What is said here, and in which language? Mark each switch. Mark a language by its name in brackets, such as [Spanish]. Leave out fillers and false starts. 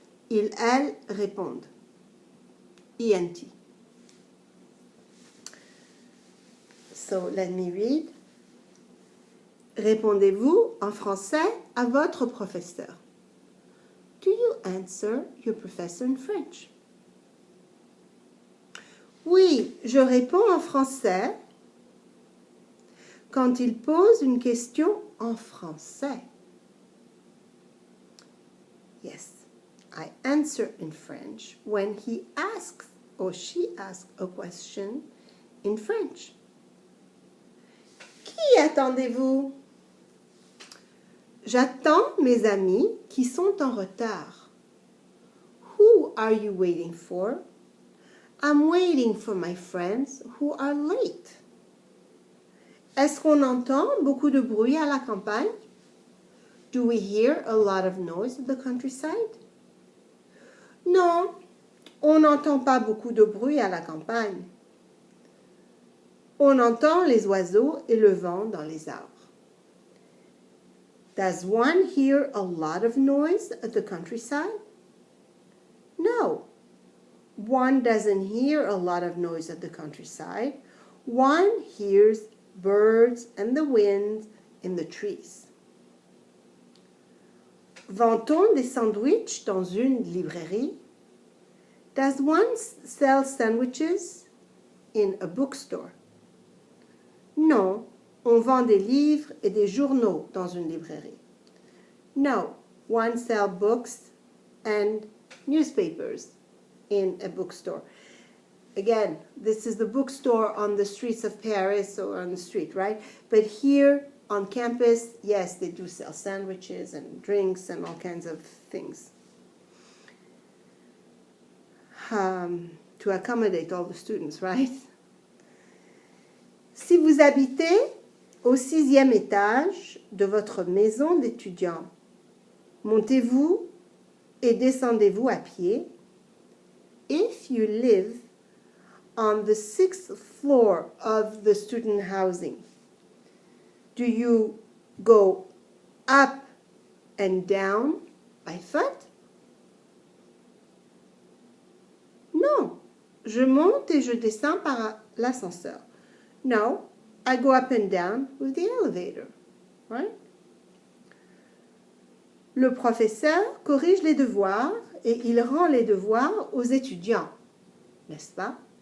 [French] Ils, elles répondent, ENT. [English] So let me read. [French] Répondez-vous en français à votre professeur? [English] Do you answer your professor in French? [French] Oui, je réponds en français quand il pose une question en français. [English] Yes, I answer in French when he asks or she asks a question in French. [French] Qui attendez-vous? J'attends mes amis qui sont en retard. [English] Who are you waiting for? I'm waiting for my friends who are late. [French] Est-ce qu'on entend beaucoup de bruit à la campagne? [English] Do we hear a lot of noise at the countryside? [French] Non, on n'entend pas beaucoup de bruit à la campagne. On entend les oiseaux et le vent dans les arbres. [English] Does one hear a lot of noise at the countryside? No, one doesn't hear a lot of noise at the countryside. One hears birds and the wind in the trees. [French] Vend-on des sandwichs dans une librairie? [English] Does one sell sandwiches in a bookstore? [French] Non, on vend des livres et des journaux dans une librairie. [English] No, one sells books and newspapers in a bookstore. Again, this is the bookstore on the streets of Paris or on the street, right? But here on campus, yes, they do sell sandwiches and drinks and all kinds of things to accommodate all the students, right? [French] Si vous habitez au 6e étage de votre maison d'étudiant, montez-vous et descendez-vous à pied. [English] If you live on the 6th floor of the student housing, do you go up and down by foot? [French] Non, je monte et je descends par l'ascenseur. [English] No, I go up and down with the elevator, right? [French] Le professeur corrige les devoirs et il rend les devoirs aux étudiants, n'est-ce pas?